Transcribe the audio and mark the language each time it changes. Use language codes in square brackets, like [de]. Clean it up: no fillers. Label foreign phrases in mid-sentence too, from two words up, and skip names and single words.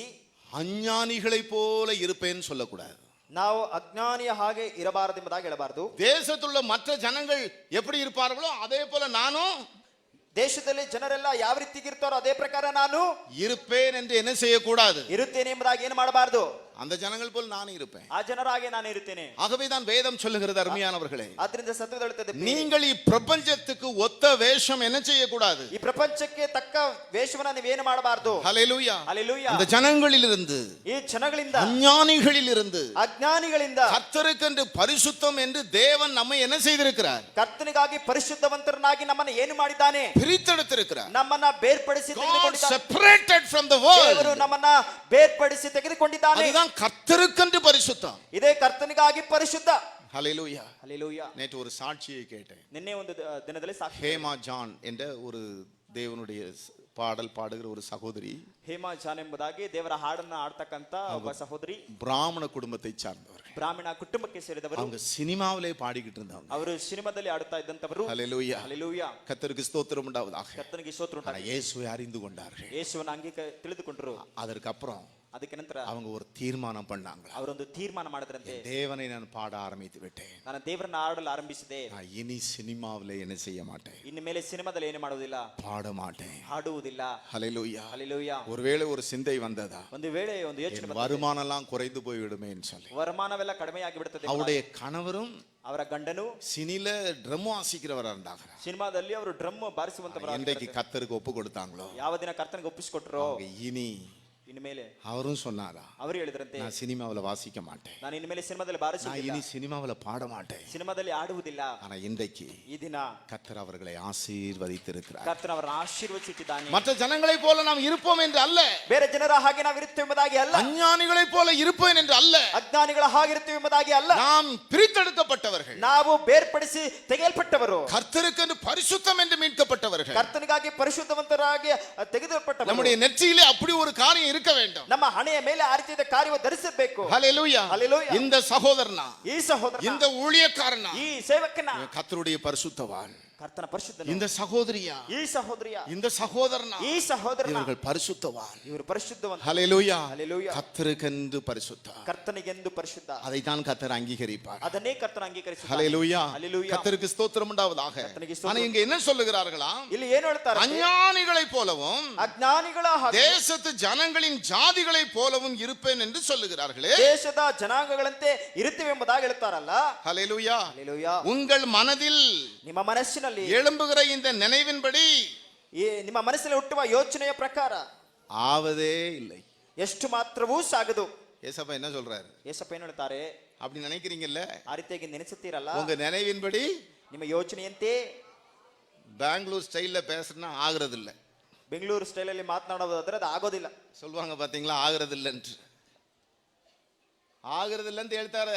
[ta] அஞ்ஞானிகளைப் போல இருப்பேன்னு சொல்லக்கூடாது. [kn] ನಾವು ಅಜ್ಞಾನಿಯ ಹಾಗೆ ಇರಬಾರದು ಎಂಬುದಾಗಿ ಹೇಳಬಾರದು. [ta] தேசத்துள்ள மற்ற ஜனங்கள் எப்படி இருப்பார்களோ அதே போல நானும் [kn] ದೇಶದಲ್ಲಿ ಜನರೆಲ್ಲ ಯಾವ ರೀತಿಗಿರ್ತಾರೋ ಅದೇ ಪ್ರಕಾರ ನಾನು [ta] இருப்பேன் என்று என்ன செய்யக்கூடாது? [kn] ಇರುತ್ತೇನೆ ಎಂಬುದಾಗಿ ಏನು ಮಾಡಬಾರದು. [ta] அந்த ஜனங்கள் போல் நானும் இருப்பேன். [kn] ಆ ಜನರಾಗೆ ನಾನು ಇರುತ್ತೇನೆ. [ta] ஆகவேதான் வேதம் சொல்லுகிறது அருமையானவர்களே, [kn] ಆದ್ರಿಂದ ಸತ್ಯದ ಹೇಳುತ್ತದೆ, [ta] நீங்கள் இப்பிரபஞ்சத்துக்கு ஒத்த வேஷம் என்ன செய்யக்கூடாது? [kn] ಈ ಪ್ರಪಂಚಕ್ಕೆ ತಕ್ಕ ವೇಷವನ್ನ ನೀವೇನು ಮಾಡಬಾರದು. [ta] ஹல்லேலூயா. [kn] ಹಲ್ಲೆಲೂಯಾ. [ta] அந்த ஜனங்களிலிருந்து, [kn] ಈ ಜನಗಳಿಂದ, [ta] அஞ்ஞானிகளிலிருந்து [kn] ಅಜ್ಞಾನಿಗಳಿಂದ [ta] கர்த்தருக்கென்று பரிசுத்தம் என்று தேவன் நம்மை என்ன செய்திருக்கிறார்? [kn] ಕರ್ತನಿಗಾಗಿ ಪರಿಶುದ್ಧವಂತರನ್ನಾಗಿ ನಮ್ಮನ್ನು ಏನು ಮಾಡಿದ್ದಾನೆ? [ta] பிரித்தெடுத்திருக்கிறார். [kn] ನಮ್ಮನ್ನ ಬೇರ್ಪಡಿಸಿ [en] God [kn] ತೆಗೆದುಕೊಂಡಿದ್ದಾನೆ. [en] separated from the [kn] ದೇವರು [en] world. [kn] ನಮ್ಮನ್ನ ಬೇರ್ಪಡಿಸಿ ತೆಗೆದುಕೊಂಡಿದ್ದಾನೆ. [ta] அதுதான் கர்த்தருக்கென்று பரிசுத்தம். [kn] ಇದೇ ಕರ್ತನಿಗಾಗಿ ಪರಿಶುದ್ಧ. [ta] ஹல்லேலூயா. [kn] ಹಲ್ಲೆಲೂಯಾ. [ta] நேற்று ஒரு சாட்சியை கேட்டேன். [kn] ನಿನ್ನೆ ಒಂದು ದಿನದಲ್ಲಿ ಸಾಕ್ಷಿ. [ta] ஹேமா ஜான் என்ற ஒரு தேவனுடைய பாடல் பாடுகிற ஒரு சகோதரி, [kn] ಹೇಮಾ ಜಾನ್ ಎಂಬುದಾಗಿ ದೇವರ ಹಾಡನ್ನ ಆಡ್ತಕ್ಕಂತ ಒಬ್ಬ ಸಹೋದರಿ, [ta] பிராமண குடும்பத்தை சார்ந்தவர்கள். [kn] ಬ್ರಾಹ್ಮಣ ಕುಟುಂಬಕ್ಕೆ ಸೇರಿದವರು. [ta] அவங்க சினிமாவிலே பாடிக்கிட்டு இருந்தாங்க. [kn] ಅವರು ಸಿನಿಮಾದಲ್ಲಿ ಆಡುತ್ತಾ ಇದ್ದಂತವರು. [ta] ஹல்லேலூயா. [kn] ಹಲ್ಲೆಲೂಯಾ. [ta] கர்த்தருக்கு ஸ்தோத்திரம் உண்டாவதாக. [kn] ಕರ್ತನಿಗೆ ಸ್ತೋತ್ರ [ta] ஆனா [kn] ಉಂಟಾಗಲಿ. [ta] இயேசுவை அறிந்து கொண்டார்கள். [kn] ಯೇಸುವನ್ನ ತಿಳಿದುಕೊಂಡರು. [ta] அதற்கப்புறம் [kn] ಅದಕ್ಕೆ ನಂತರ [ta] அவங்க ஒரு தீர்மானம் பண்ணாங்க. [kn] ಅವರೊಂದು ತೀರ್ಮಾನ ಮಾಡಿದ್ರಂತೆ, [ta] தேவனை நான் பாட ஆரம்பித்து விட்டேன். [kn] ನಾನು ದೇವರನ್ನ ಆಡಲು ಆರಂಭಿಸಿದೆ. [ta] நான் இனி சினிமாவிலே என்ன செய்ய மாட்டேன்? [kn] ಇನ್ನು ಮೇಲೆ ಸಿನಿಮಾದಲ್ಲಿ ಏನು ಮಾಡುವುದಿಲ್ಲ, [ta] பாட மாட்டேன். [kn] ಹಾಡುವುದಿಲ್ಲ. [ta] ஹல்லேலூயா. [kn] ಹಲ್ಲೆಲೂಯಾ. [ta] ஒருவேளை ஒரு சிந்தை வந்ததா, [kn] ಒಂದು ವೇಳೆ ಒಂದು ಯೋಚನೆ ಬಂದರೆ [ta] வருமானம் எல்லாம் குறைந்து போய்விடுமேன்னு சொல்லி [kn] ವರಮಾನವೆಲ್ಲ ಕಡಿಮೆಯಾಗಿ ಬಿಡುತ್ತದೆ. [ta] அவருடைய கணவரும் [kn] ಅವರ ಗಂಡನು [ta] சினில ட்ரம் வாசிக்கிறவரா இருந்தாங்க. [kn] ಸಿನಿಮಾದಲ್ಲಿ ಅವರು ಡ್ರಮ್ ಬಾರಿಸುವಂತವರು. [ta] என்றைக்கு கர்த்தருக்கு ஒப்பு கொடுத்தாங்களோ [kn] ಯಾವ ದಿನ ಕರ್ತನಿಗೆ ಒಪ್ಪಿಸಿಕೊಟ್ರು, [ta] அவங்க இனி [kn] ಇನ್ನು ಮೇಲೆ [ta] அவரும் சொன்னாரா, [kn] ಅವರು ಹೇಳಿದ್ರಂತೆ, [ta] நான் சினிமாவில் வாசிக்க மாட்டேன், [kn] ನಾನು ಇನ್ನು ಮೇಲೆ ಸಿನಿಮಾದಲ್ಲಿ [ta] நான் [kn] ಬಾರಿಸುವುದಿಲ್ಲ, [ta] இனி சினிமாவில் பாட மாட்டேன். [kn] ಸಿನಿಮಾದಲ್ಲಿ ಆಡುವುದಿಲ್ಲ. [ta] ஆனா இன்றைக்கு [kn] ಈ ದಿನ [ta] கர்த்தர் அவர்களை ஆசீர்வதித்திருக்கிறார். [kn] ಕರ್ತನ ಅವರನ್ನು ಆಶೀರ್ವದಿಸಿದ್ದಾನೆ. [ta] மற்ற ஜனங்களைப் போல நாம் இருப்போம் என்று அல்ல, [kn] ಬೇರೆ ಜನರ ಹಾಗೆ ನಾವು ಇರುತ್ತೇವೆ ಎಂಬುದಾಗಿ ಅಲ್ಲ, [ta] அஞ்ஞானிகளைப் போல இருப்பேன் என்று அல்ல, [kn] ಅಜ್ಞಾನಿಗಳ ಹಾಗಿರುತ್ತೇವೆ ಎಂಬುದಾಗಿ ಅಲ್ಲ. [ta] நாம் பிரித்தெடுக்கப்பட்டவர்கள், [kn] ನಾವು ಬೇರ್ಪಡಿಸಿ ತೆಗೆಯಲ್ಪಟ್ಟವರು, [ta] கர்த்தருக்கென்று பரிசுத்தம் என்று மீட்கப்பட்டவர்கள். [kn] ಕರ್ತನಿಗಾಗಿ ಪರಿಶುದ್ಧವಂತರಾಗಿ ತೆಗೆದುಪಟ್ಟವರು. [ta] நம்முடைய நெற்றியிலே அப்படி ஒரு காரியம் இருக்க வேண்டும். [kn] ನಮ್ಮ ಹಣೆಯ ಮೇಲೆ ಆ ರೀತಿಯ ಕಾರ್ಯವನ್ನು ಧರಿಸಬೇಕು. [ta] ஹல்லேலூயா. ஹல்லேலூயா. இந்த சகோதரனா, [kn] ಈ ಸಹೋದರ, [ta] இந்த ஊழியக்காரனா, [kn] ಈ ಸೇವಕನ, [ta] கர்த்தருடைய பரிசுத்தவான். [kn] ಕರ್ತನ ಪರಿಶುದ್ಧನು. [ta] இந்த சகோதரியா, [kn] ಈ ಸಹೋದರಿಯ, [ta] இந்த சகோதரனா, [kn] ಈ ಸಹೋದರನ, [ta] இவர்கள் பரிசுத்தவான். [kn] ಇವರು ಪರಿಶುದ್ಧವಂತ. [ta] ஹல்லேலூயா. ஹல்லேலூயா. கர்த்தருக்கென்று பரிசுத்தம். [kn] ಕರ್ತನಿಗೆಂದು ಪರಿಶುದ್ಧ. [ta] அதைத்தான் கர்த்தர் அங்கீகரிப்பார். [kn] ಅದನ್ನೇ ಕರ್ತನ ಅಂಗೀಕರಿಸುತ್ತಾನೆ. [ta] ஹல்லேலூயா. ஹல்லேலூயா. கர்த்தருக்கு ஸ்தோத்திரம் உண்டாவதாக. கர்த்தருக்கு ஸ்தோத்திரம். ஆனா இங்க என்ன சொல்லுகிறார்களாம்? [kn] ಇಲ್ಲಿ ಏನು ಹೇಳ್ತಾರೆ? [ta] அஞ்ஞானிகளைப் போலவும் [kn] ಅಜ್ಞಾನಿಗಳ ಹಾಗೆ, [ta] தேசத்து ஜனங்களின் ஜாதிகளைப் போலவும் இருப்பேன் என்று சொல்லுகிறார்களே. [kn] ದೇಶದ ಜನಾಂಗಗಳಂತೆ ಇರುತ್ತೇವೆ ಎಂಬುದಾಗಿ ಹೇಳ್ತಾರಲ್ಲ. [ta] ஹல்லேலூயா. [kn] ಹಲ್ಲೇಲೂಯಾ. [ta] உங்கள் மனதில் [kn] ನಿಮ್ಮ ಮನಸ್ಸಿನಲ್ಲಿ [ta] எழும்புகிற இந்த நினைவின்படி [kn] ನಿಮ್ಮ ಮನಸ್ಸಿನಲ್ಲಿ ಹುಟ್ಟುವ ಯೋಚನೆಯ ಪ್ರಕಾರ [ta] ஆவதே இல்லை. [kn] ಎಷ್ಟು ಮಾತ್ರವೂ ಸಾಗದು. [ta] ஏசப்பா என்ன சொல்றாரு? [kn] ಯೇಸಪ್ಪ ಏನು ಹೇಳ್ತಾರೆ? [ta] அப்படி நினைக்கிறீங்கல்ல, [kn] ಆ ರೀತಿಯಾಗಿ ನೆನೆಸುತ್ತೀರಲ್ಲ, [ta] உங்க நினைவின்படி [kn] ನಿಮ್ಮ ಯೋಚನೆಯಂತೆ [ta] பெங்களூர் ஸ்டைல்ல பேசுறதுனா ஆகுறது இல்ல. [kn] ಬೆಂಗಳೂರು ಸ್ಟೈಲಲ್ಲಿ ಮಾತನಾಡೋದಾದ್ರೆ ಅದು ಆಗೋದಿಲ್ಲ. [ta] சொல்லுவாங்க பாத்தீங்களா, ஆகுறது இல்லைன்னு. ஆகுறது இல்லைன்னு ಹೇಳ್ತಾರೆ,